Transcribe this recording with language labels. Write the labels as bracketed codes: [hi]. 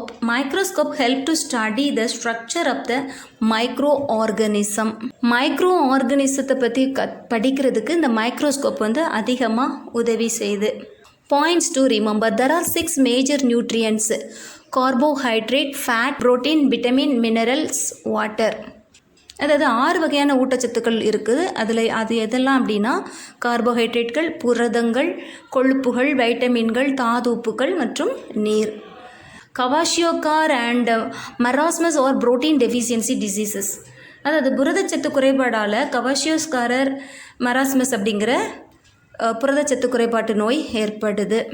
[en] Microscope help to study the structure of the micro organism. [ta] Micro ஆர்கானிசத்தை பற்றி படிக்கிறதுக்கு இந்த microscope வந்து அதிகமாக உதவி செய்யுது. [en] Points to remember: there are 6 major nutrients: carbohydrate, fat, protein, vitamin, minerals, water. [ta] அதாவது 6 வகையான ஊட்டச்சத்துக்கள் இருக்குது. அது எதெல்லாம் அப்படின்னா கார்போஹைட்ரேட்கள், புரதங்கள், கொழுப்புகள், வைட்டமின்கள், தாது உப்புகள் மற்றும் நீர். [en] Kwashiorkor and marasmus are protein deficiency diseases. [ta] அதாவது புரதச்சத்து குறைபாடால் கவாஷியோஸ்காரர் மராஸ்மஸ் அப்படிங்கிற புரதச்சத்து குறைபாட்டு நோய் ஏற்படுது.